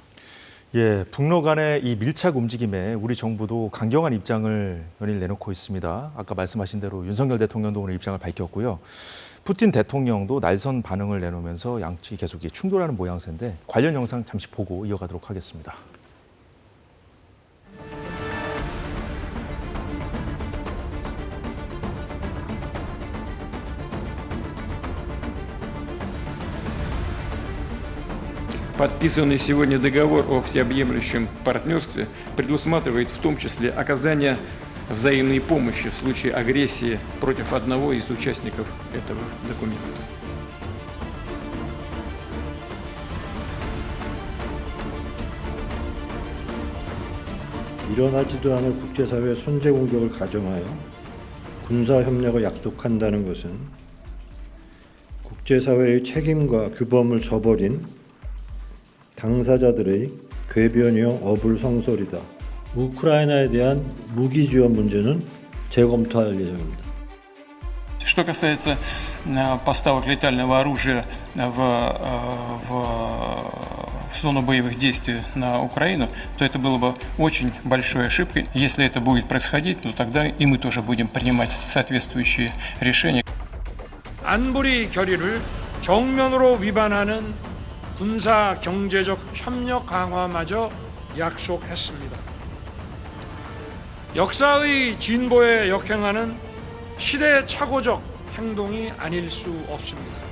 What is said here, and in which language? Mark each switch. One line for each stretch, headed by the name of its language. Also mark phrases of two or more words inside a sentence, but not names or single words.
Korean: 예, 북러 간의 이 밀착 움직임에 우리 정부도 강경한 입장을 연일 내놓고 있습니다. 아까 말씀하신 대로 윤석열 대통령도 오늘 입장을 밝혔고요. 푸틴 대통령도 날선 반응을 내놓으면서 양측이 계속 충돌하는 모양새인데 관련 영상 잠시 보고 이어가도록 하겠습니다.
Russian: Подписанный сегодня договор о всеобъемлющем партнерстве предусматривает в том числе оказание взаимной помощи в случае агрессии против одного из участников этого документа.
Korean: 일어나지도 않을 국제사회의 선제 공격을 가정하여 군사협력을 약속한다는 것은 국제사회의 책임과 규범을 저버린 당사자들의 궤변이요 어불성설이다. 우크라이나에 대한 무기 지원 문제는 재검토할 예정입니다.
Russian: Что касается поставок летального оружия в зону боевых действий на Украину, то это было бы очень большой ошибкой. Если это будет происходить, то тогда и мы тоже будем принимать соответствующие решения.
Korean: 안보리 결의를 정면으로 위반하는 군사 경제적 협력 강화마저 약속했습니다. 역사의 진보에 역행하는 시대착오적 행동이 아닐 수 없습니다.